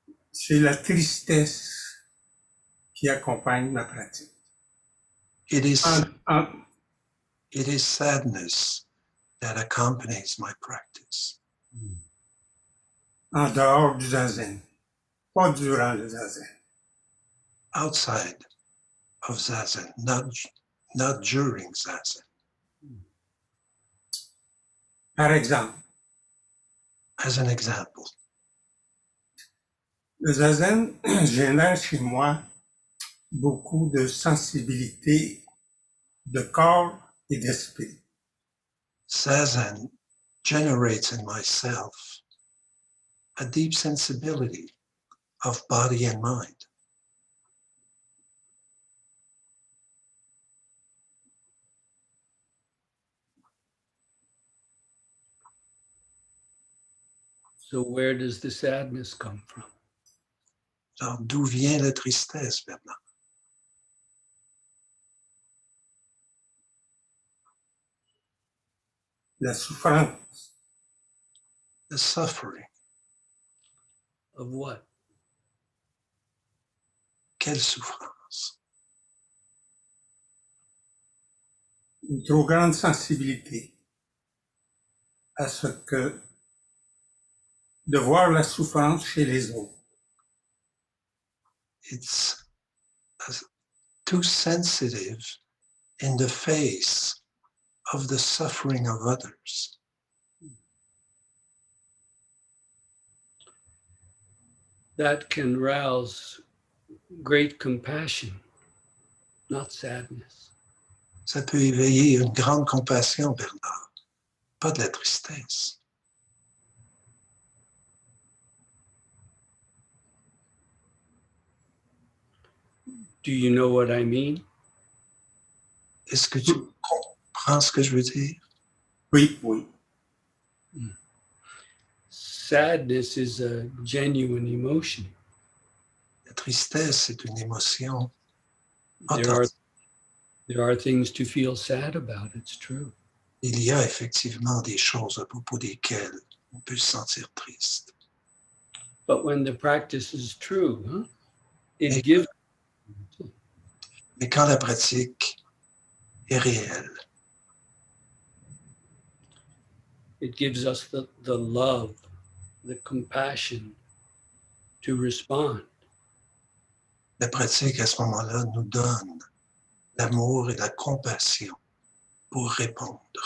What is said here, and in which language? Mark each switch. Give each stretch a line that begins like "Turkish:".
French: C'est la tristesse qui accompagne ma pratique.
English: It is,
French: En-
English: it is sadness that accompanies my practice.
French: en dehors du zazen, pas durant le zazen.
English: Outside of Zazen, not during Zazen.
French: Par exemple,
English: As an example,
French: le zazen génère chez moi beaucoup de sensibilité de corps et d'esprit.
English: Zazen generates in myself a deep sensibility of body and mind. So where does the sadness come from?
French: Alors, d'où vient la tristesse, Bernard? La souffrance
English: The suffering. Of what?
French: Quelle souffrance? une trop grande sensibilité à ce que de voir la souffrance chez les autres.
English: It's too sensitive in the face of the suffering of others. That can rouse great compassion, not sadness.
French: Ça peut éveiller une grande compassion, Bernard, pas de la tristesse.
English: Do you know what I mean?
French: Est-ce que tu comprends ce que je veux dire? Oui, oui.
English: Sadness is a genuine emotion.
French: La tristesse, c'est une émotion
English: There are,
French: authentique.
English: there are things to feel sad about, it's true.
French: Il y a effectivement des choses à propos desquelles on peut se sentir triste.
English: But when the practice is true, it
French: Mais-
English: gives
French: Mais quand la pratique est réelle,
English: it gives us the love, the compassion to respond.
French: la pratique à ce moment-là nous donne l'amour et la compassion pour répondre.